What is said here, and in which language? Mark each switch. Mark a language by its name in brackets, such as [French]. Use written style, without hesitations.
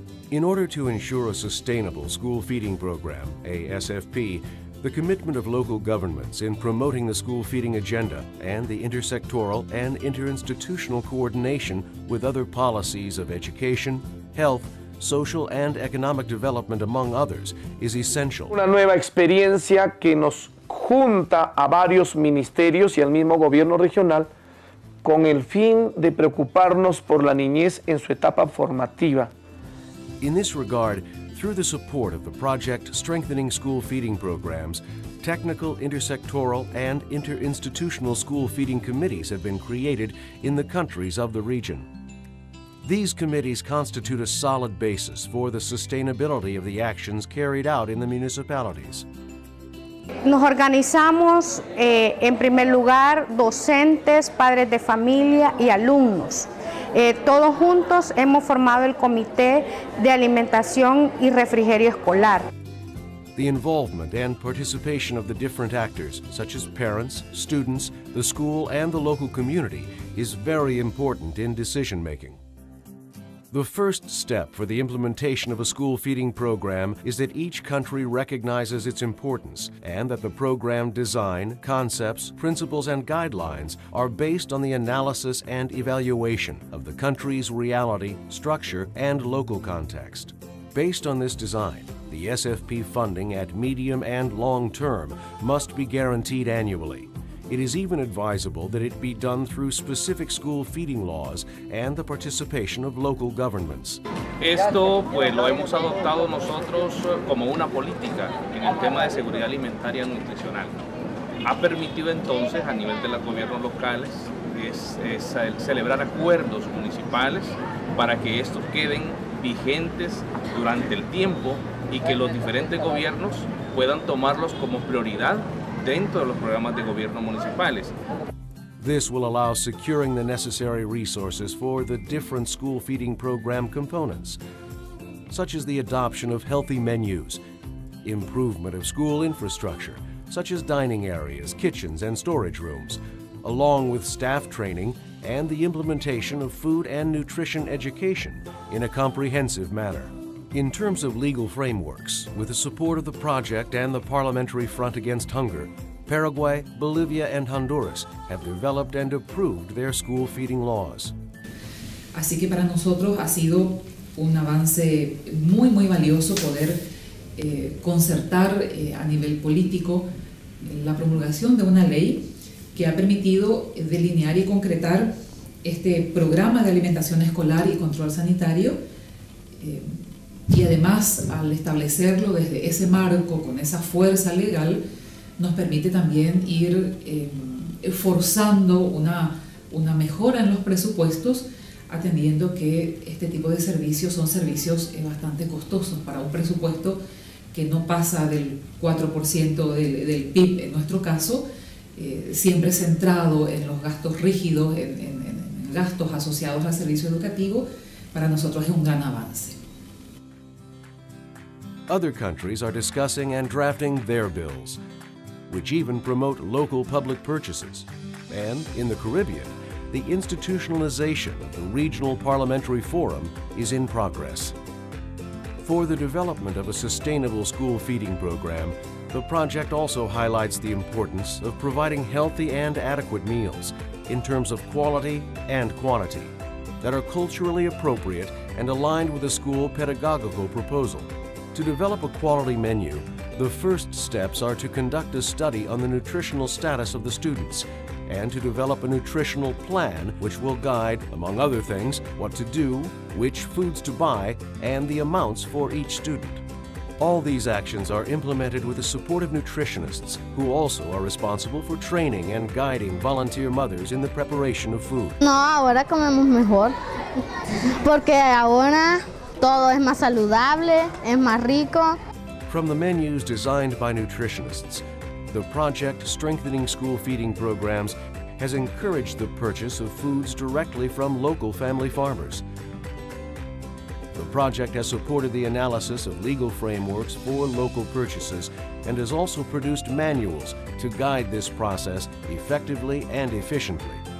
[English] In order to ensure a sustainable school feeding program, a SFP, the commitment of local governments in promoting the school feeding agenda and the intersectoral and interinstitutional coordination with other policies of education, health, social and economic development, among others, is essential. [Spanish] Una nueva experiencia que nos junta a varios ministerios y al mismo gobierno regional con el fin de preocuparnos por la niñez en su etapa formativa. [English] In this regard, through the support of the project Strengthening School Feeding Programs, technical, intersectoral, and interinstitutional school feeding committees have been created in the countries of the region. These committees constitute a solid basis for the sustainability of the actions carried out in the municipalities. [Spanish] Nos organizamos en primer lugar docentes, padres de familia y alumnos. Todos juntos hemos formado el Comité de Alimentación y Refrigerio Escolar. [English] The involvement and participation of the different actors, such as parents, students, the school, and the local community, is very important in decision-making. The first step for the implementation of a school feeding program is that each country recognizes its importance and that the program design, concepts, principles, and guidelines are based on the analysis and evaluation of the country's reality, structure, and local context. Based on this design, the SFP funding at medium and long term must be guaranteed annually. It is even advisable that it be done through specific school feeding laws and the participation of local governments. [Spanish] Esto pues lo hemos adoptado nosotros como una política en el tema de seguridad alimentaria y nutricional. Ha permitido entonces a nivel de los gobiernos locales celebrar acuerdos municipales para que estos queden vigentes durante el tiempo y que los diferentes gobiernos puedan tomarlos como prioridad dentro de los programas de gobierno municipales. [English] This will allow securing the necessary resources for the different school feeding program components, such as the adoption of healthy menus, improvement of school infrastructure, such as dining areas, kitchens, and storage rooms, along with staff training and the implementation of food and nutrition education in a comprehensive manner. In terms of legal frameworks, with the support of the project and the Parliamentary Front Against Hunger, Paraguay, Bolivia, and Honduras have developed and approved their school feeding laws. [Spanish] Así que para nosotros ha sido un avance muy valioso poder concertar a nivel político la promulgación de una ley que ha permitido delinear y concretar este programa de alimentación escolar y control sanitario. Y además, al establecerlo desde ese marco, con esa fuerza legal, nos permite también ir forzando una mejora en los presupuestos, atendiendo que este tipo de servicios son servicios bastante costosos para un presupuesto que no pasa del 4% del PIB en nuestro caso, siempre centrado en los gastos rígidos, en gastos asociados al servicio educativo. Para nosotros es un gran avance. [English] Other countries are discussing and drafting their bills. which even promote local public purchases. And in the Caribbean, the institutionalization of the Regional Parliamentary Forum is in progress. For the development of a sustainable school feeding program, the project also highlights the importance of providing healthy and adequate meals in terms of quality and quantity that are culturally appropriate and aligned with the school pedagogical proposal. To develop a quality menu, the first steps are to conduct a study on the nutritional status of the students and to develop a nutritional plan which will guide, among other things, what to do, which foods to buy, and the amounts for each student. All these actions are implemented with the support of nutritionists who also are responsible for training and guiding volunteer mothers in the preparation of food. [Spanish] No, ahora comemos mejor, porque ahora todo es más saludable, es más rico. [English] From the menus designed by nutritionists, the project Strengthening School Feeding Programs has encouraged the purchase of foods directly from local family farmers. The project has supported the analysis of legal frameworks for local purchases and has also produced manuals to guide this process effectively and efficiently.